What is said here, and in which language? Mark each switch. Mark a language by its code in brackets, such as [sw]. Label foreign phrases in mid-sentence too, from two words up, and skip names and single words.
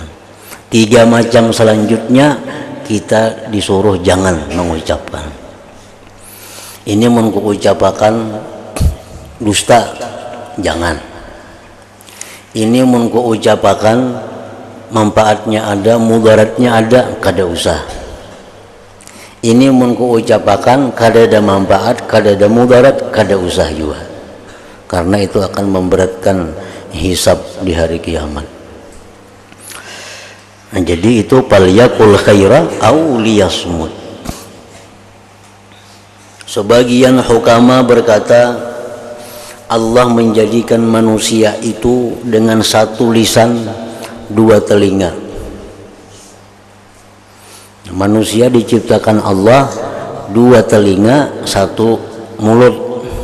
[id] 3 macam selanjutnya kita disuruh jangan mengucapkan. Ini mengucapkan dusta, jangan. Ini mengucapkan manfaatnya ada, mudaratnya ada, [bjn] kada usah. [id] Ini mengucapkan kada ada manfaat, kada ada mudarat, [bjn] kada usah [id] juga. Karena itu akan memberatkan hisab di hari kiamat. Nah, jadi itu [ar] فليقل خيرا أو ليصمت. [id] Sebagian hukama berkata Allah menjadikan manusia itu dengan 1 lisan 2 telinga. Manusia diciptakan Allah 2 telinga 1 mulut.